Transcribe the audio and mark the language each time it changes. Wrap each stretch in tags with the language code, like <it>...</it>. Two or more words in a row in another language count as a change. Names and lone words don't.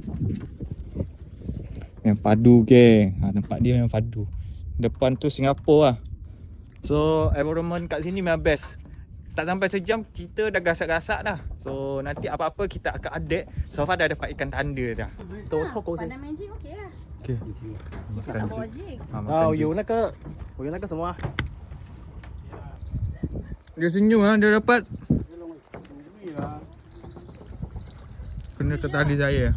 <ms>Yang padu geng. Tempat dia memang padu. Depan tu Singapura lah.</ms> <en>So environment</en> <ms>kat sini memang best. Tak sampai sejam kita dah gasak-gasak dah. So nanti apa-apa kita akan update.</ms> <en>So far</en> <ms>dah dapat ikan tanda dah. Pandai main jig okey lah. Okay. Kita tak bawa jig.</ms> <zh>有那个，我有那个什么啊？</zh> <ms>Dia senyum dia dapat. Kena tertali saya.</ms>